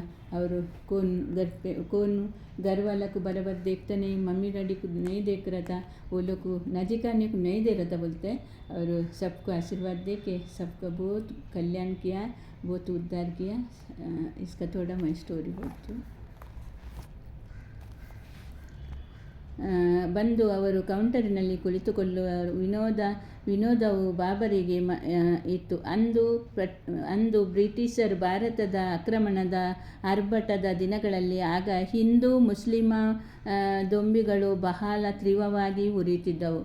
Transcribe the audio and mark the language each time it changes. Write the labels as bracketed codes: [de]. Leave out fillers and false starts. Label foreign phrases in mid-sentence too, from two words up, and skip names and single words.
[hi] और कौन घर वाला को बराबर देखता नहीं, मम्मी डैडी को नहीं देख रहा था, वो लोग को नजीक आने को नहीं दे रहा था बोलते हैं। और सबको आशीर्वाद दे के सबका बहुत कल्याण किया, बहुत उद्धार किया। इसका थोड़ा मैं स्टोरी बोलती हूँ। [kn] ಬಂದು ಅವರು ಕೌಂಟರಿನಲ್ಲಿ ಕುಳಿತುಕೊಳ್ಳುವ ವಿನೋದವು ಬಾಬರಿಗೆ ಇತ್ತು. ಅಂದು ಬ್ರಿಟಿಷರ್ ಭಾರತದ ಆಕ್ರಮಣದ ಆರ್ಭಟದ ದಿನಗಳಲ್ಲಿ ಆಗ ಹಿಂದೂ ಮುಸ್ಲಿಮ ದೊಂಬಿಗಳು ಬಹಳ ತೀವ್ರವಾಗಿ ಉರಿಯುತ್ತಿದ್ದವು.